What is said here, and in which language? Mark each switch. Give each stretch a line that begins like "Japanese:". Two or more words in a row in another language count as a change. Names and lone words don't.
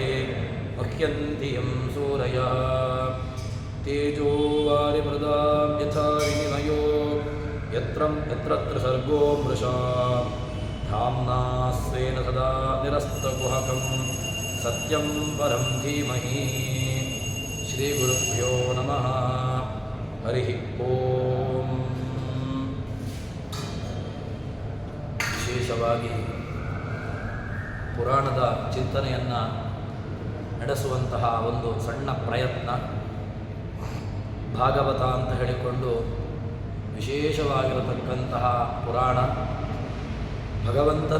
Sanskrit: मुह्यन्ति यं सूरयः तेजो वारिमृदां यथा विनिमयो यत्र सर्गो मृषा धाम्ना स्वेन सदा निरस्तकुहकं सत्यं परं धीमहि श्रीगुरुभ्यो नमः हरिः ओಂ.
Kannada: ವಿಶೇಷವಾಗಿ ಪುರಾಣದ ಚಿಂತನೆಯನ್ನು ನಡೆಸುವಂತಹ ಒಂದು ಸಣ್ಣ ಪ್ರಯತ್ನ. ಭಾಗವತ ಅಂತ ಹೇಳಿಕೊಂಡು ವಿಶೇಷವಾಗಿರತಕ್ಕಂತಹ ಪುರಾಣ, ಭಗವಂತನ